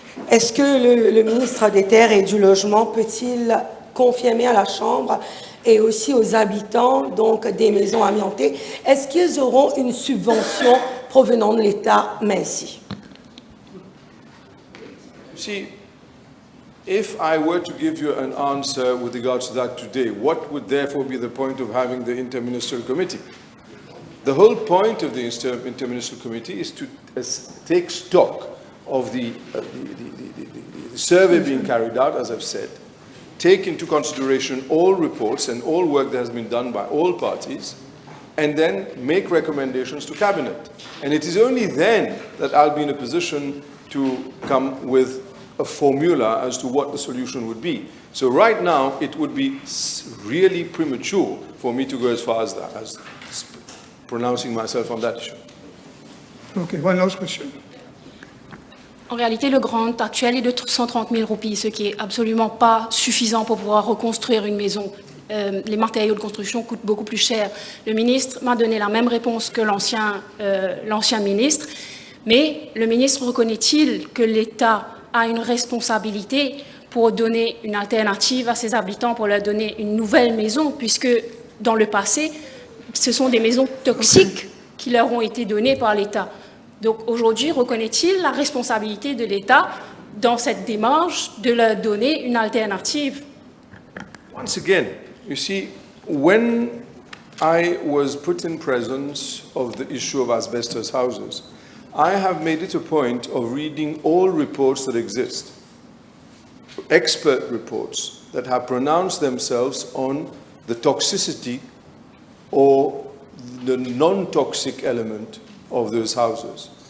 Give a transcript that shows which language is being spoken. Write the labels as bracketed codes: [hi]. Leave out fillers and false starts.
[fr] Est-ce que le ministre des Terres et du Logement peut-il confirmer à la Chambre et aussi aux habitants donc, des maisons amiantées, est-ce qu'ils auront une subvention provenant de l'État? Merci. [en] See, if I were to give you an answer with regards to that today, what would therefore be the point of having the Interministerial Committee? The whole point of the Interministerial Committee is to take stock of the survey being carried out, as I've said, take into consideration all reports and all work that has been done by all parties, and then make recommendations to Cabinet. And it is only then that I'll be in a position to come with a formula as to what the solution would be. So right now, it would be really premature for me to go as far as that, as pronouncing myself on that issue. Okay, one last question. [fr] En réalité, le grant actuel est de 130 000 roupies, ce qui est absolument pas suffisant pour pouvoir reconstruire une maison. Les matériaux de construction coûtent beaucoup plus cher. Le ministre m'a donné la même réponse que l'ancien ministre, mais le ministre reconnaît-il que l'État a une responsabilité pour donner une alternative à ses habitants, pour leur donner une nouvelle maison, puisque dans le passé, ce sont des maisons toxiques qui leur ont été données par l'État. Donc aujourd'hui, reconnaît-il la responsabilité de l'État dans cette démarche de leur donner une alternative? [en] Once again, you see, when I was put in presence of the issue of asbestos houses, I have made it a point of reading all reports that exist, expert reports that have pronounced themselves on the toxicity or the non-toxic element of those houses.